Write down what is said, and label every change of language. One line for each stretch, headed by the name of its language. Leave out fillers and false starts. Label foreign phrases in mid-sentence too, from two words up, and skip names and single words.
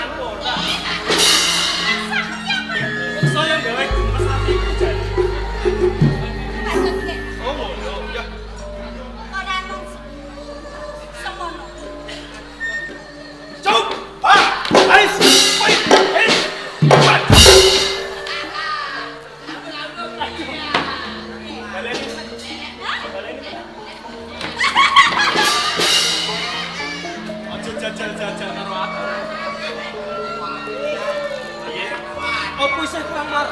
Javanese: Ora. Sakti apa? Saya gawe gemes atiku jane. Pancen ki. Oh, ngono ya. Ora mung semono. Coba. Ais.
English: Wait. Hey. What?
Javanese: Aja jajal-jajal karo aku. Piye? Apa isih kurang marah?